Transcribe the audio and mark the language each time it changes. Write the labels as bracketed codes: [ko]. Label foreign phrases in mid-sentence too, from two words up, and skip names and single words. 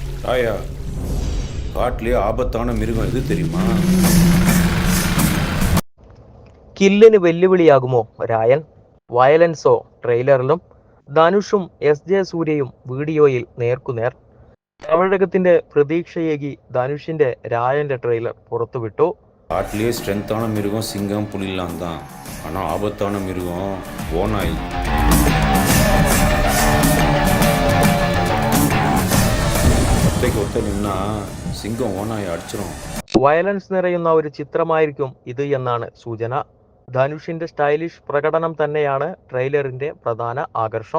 [ta] ராயா, காட்டிலே ஆபத்தான மிருகம் எது தெரியுமா? [ml] കില്ലിന് വെല്ലുവിളിയാകുമോ രായൻ? വയലൻസോ ട്രെയിലറിലും? ധനുഷും ജെ സൂര്യയും വീഡിയോയിൽ നേർക്കുനേർ. തമിഴകത്തിന്റെ പ്രതീക്ഷയേകി ധനുഷിന്റെ രായന്റെ ട്രെയിലർ പുറത്തുവിട്ടു. [ta] காட்டிலே ஸ்ட்ரென்த்தான மிருகம் சிங்கம் புலிலாம் தான், ஆனால் ஆபத்தான மிருகம் ஓநாய். ஒத்த நின்னா சிங்கம் ஓநாய் அடிச்சிரும். [ml] വയലൻസ് നിറയുന്ന ഒരു ചിത്രമായിരിക്കും ഇത് എന്നാണ് സൂചന. ധനുഷിന്റെ സ്റ്റൈലിഷ് പ്രകടനം തന്നെയാണ് ട്രെയിലറിന്റെ പ്രധാന ആകർഷണം.